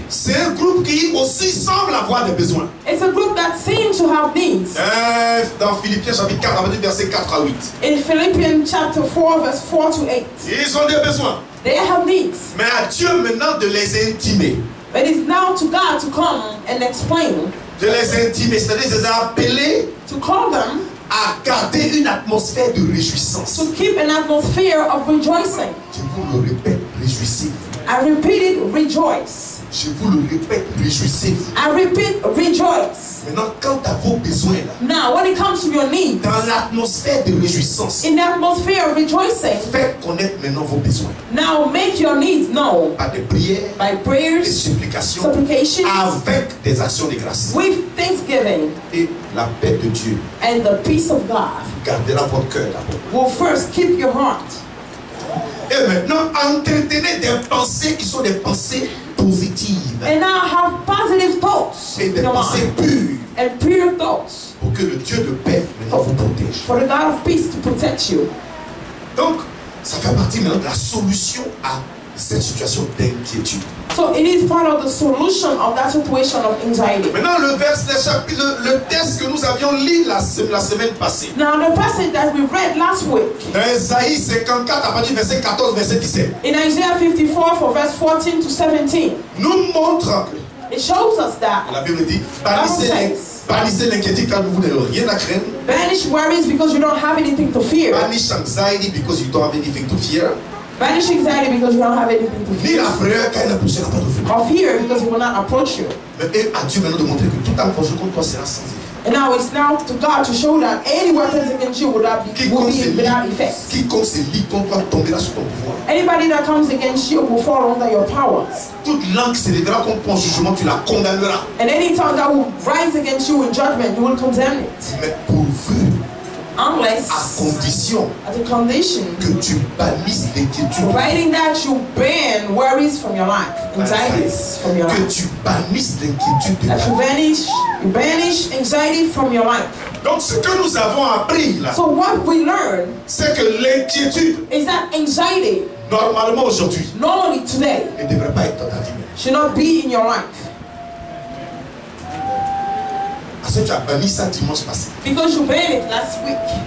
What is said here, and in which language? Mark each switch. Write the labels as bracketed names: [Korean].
[French] c'est un groupe qui aussi semble avoir des besoins. [English] it's a group that seems to have needs. [French] Dans Philippiens chapitre 4, on va dire versets 4 à 8. [English] In Philippians chapter 4, verse 4 to 8, [French] Ils ont des besoins. [English] they have needs. [French] Mais à Dieu maintenant de les intimer. [English] But it's now to God to come and explain, [French] De les intimer, c'est-à-dire de les appeler [English] to call them [French] à garder une atmosphère de réjouissance. [English] to keep an atmosphere of rejoicing. [French] Je vous le répète, réjouissez-vous. [English] I repeat it, rejoice. [French] Je vous le répète, réjouissez-vous. [English] I repeat, rejoice. [French] Maintenant, quant à vos besoins là, [English] Now, when it comes to your needs, [French] dans l'atmosphère de réjouissance, [English] in the atmosphere of rejoicing, [French] faites connaître maintenant vos besoins. [English] now make your needs known [French] Par des prières, [English] by [French] des [English] prayers, [French] supplications, [English] supplications, [French] avec des actions de grâce. [English] with thanksgiving, [French] Et la paix de Dieu [English] and the peace of God [French] gardera votre cœur d'abord. [English] will first keep your heart. [French] Et maintenant, entretenez des pensées qui sont des pensées positives [English] And now have positive thoughts [French] et [English] in [French] des [English] your [French] pensées [English] mind, [French] pures [English] and pure thoughts [French] pour que le Dieu de paix maintenant vous protège. [English] for the God of peace to protect you. [French] Donc, ça fait partie maintenant de la solution à cette situation d'inquiétude. [English] So it is part of the solution of that situation of anxiety. [French] Maintenant, le texte que nous avions lu la semaine passée, [English] Now the passage that we read last week [French] dans Isaïe 54 à partir du verset 14, verset 17, [English] in Isaiah 54 for verse 14 to 17, [French] nous montre, [English] it shows us that [French] la Bible dit, bannissez l'inquiétude car vous n'avez rien à craindre. [English] banish worries because you don't have anything to fear. Banish anxiety because you don't have anything to fear. Banish anxiety because you don't have anything to [French] Ni [English] fear. [French] la frayeur car elle n'approchera pas de vous. [English] Or fear because he will not approach you. [French] Mais et à Dieu maintenant de montrer que tout approche contre toi sera sans effet. [English] And now it's now to God to show that any weapons against you will be without effect. [French] Quiconque se lie contre toi tombera sous ton pouvoir. [English] Anybody that comes against you will fall under your powers. [French] Toute langue qui se lèvera contre toi en jugement, tu la condamneras. [English] And any tongue that will rise against you in judgment, you will condemn it. [French] Mais pourvu, à [English] Unless, [French] condition [English] at the condition, [French] que tu bannisses l'inquiétude, [English] providing that you ban worries from your life, anxieties from your [French] que [English] life. [French] tu bannisses l'inquiétude de ta [English] That [French] vie. [English] you banish anxiety from your life. [French] Donc ce que nous avons appris là, [English] So what we learn [French] c'est que l'inquiétude, [English] is that anxiety, [French] normalement aujourd'hui, [English] normally today, [French] ne devrait pas être dans ta vie. [English] should not be in your life. [French] Parce que tu as banni ça dimanche passé. [English] Because you banned it last week.